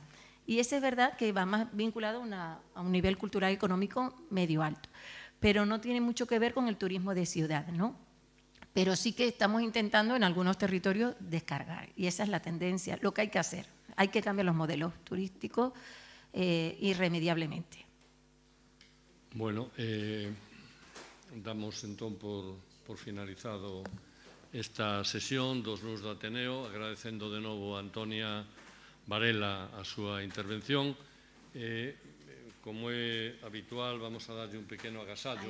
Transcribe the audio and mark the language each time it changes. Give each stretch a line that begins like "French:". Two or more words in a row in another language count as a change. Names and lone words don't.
Spanish: Y ese es verdad que va más vinculado a un nivel cultural y económico medio alto. Pero no tiene mucho que ver con el turismo de ciudad, ¿no? Pero sí que estamos intentando en algunos territorios descargar. Y esa es la tendencia, lo que hay que hacer. Hay que cambiar los modelos turísticos irremediablemente.
Galician: Bueno, damos entón por finalizado esta sesión dos Nuns do Ateneo, agradecendo de novo a Antonia Varela a súa intervención. Como é habitual, vamos a darlle un pequeno agasallo.